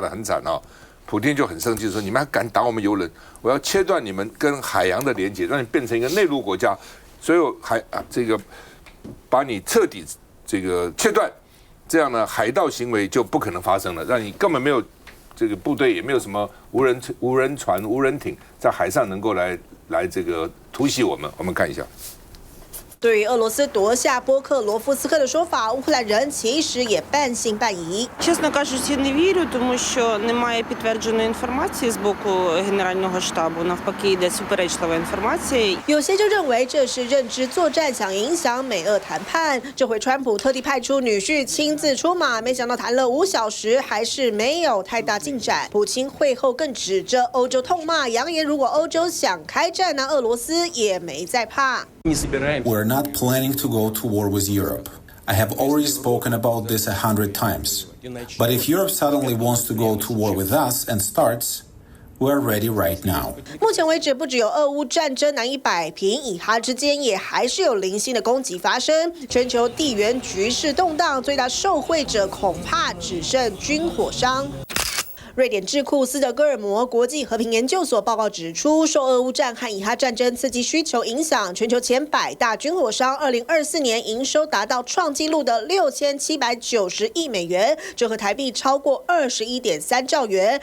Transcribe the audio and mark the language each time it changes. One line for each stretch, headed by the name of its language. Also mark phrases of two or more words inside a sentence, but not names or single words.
Chinese: 得很惨普丁就很生气，说你们还敢打我们油轮，我要切断你们跟海洋的连接，让你变成一个内陆国家，所以这个把你彻底这个切断，这样呢海盗行为就不可能发生了，让你根本没有这个部队，也没有什么无人船、无人艇在海上能够来这个突袭我们。我们看一下。对于俄罗斯夺下波克罗夫斯克的说法，乌克兰人其实也半信半疑。
Ukrainian: Чесно кажучи, не вірю, тому що немає підтвердженої інформації з боку Генерального штабу. Навпаки, йде суперечлива інформація.
Chinese: 有些就认为这是认知作战，想影响美俄谈判。这回川普特地派出女婿亲自出马，没想到谈了5小时，还是没有太大进展。普京会后更指着欧洲痛骂，扬言如果欧洲想开战，那俄罗斯也没在怕。
English: We're not planning to go to war with Europe. I have already spoken about this 100 times. But if Europe suddenly wants to go to war with us and starts, we're ready right now.
Chinese: 目前为止，不只有俄乌战争难以摆平，以哈之间也还是有零星的攻击发生。全球地缘局势动荡，最大受惠者恐怕只剩军火商。瑞典智库斯德哥尔摩国际和平研究所报告指出，受俄乌战和以哈战争刺激需求影响，全球前100大军火商2024年营收达到创纪录的6790亿美元，折合台币超过21.3兆元。